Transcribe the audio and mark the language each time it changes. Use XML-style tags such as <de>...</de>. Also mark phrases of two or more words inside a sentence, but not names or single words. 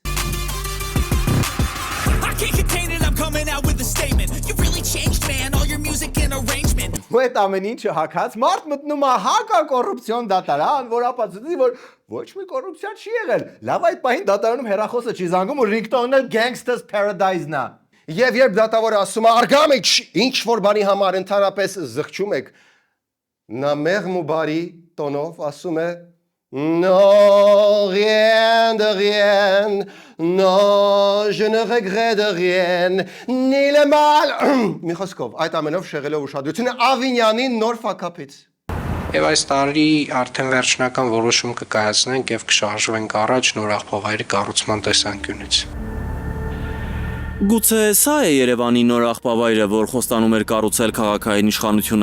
<hy>Ու այդ ամեն ինչը հակած մարդ մտնում է հակակոռուպցիոն դատարան, որ ապացուցի, որ ոչ մի կոռուպցիա չի եղել։ Լավ, այդ պահին դատարանում հեռախոսը չի զանգում ու Ringtone-ը Gangsta's Paradise-ն է։ Եվ երբ դատավորը ասում է արգամիջ, ինչ որ բանի համար ընդհանրապես զղջում եք, նա մեղմ ու բարի տոնով ասում է</hy> <fr>Non, rien de rien, non, je ne regrette rien, ni le mal։</fr> <hy>Մի խոսքով, այդ ամենով շեղելով ուշադրությունը Ավինյանին նոր ֆակապից։ Եվ այս տարի արդեն վերջնական որոշում կկայացնենք եւ կշարժվենք առաջ նոր աղբավայրի կառուցման տեսանկյունից։ Գուցե սա է Երևանի նոր աղբավայրը, որ խոստանում էր կառուցել քաղաքային իշխանությունը։</hy>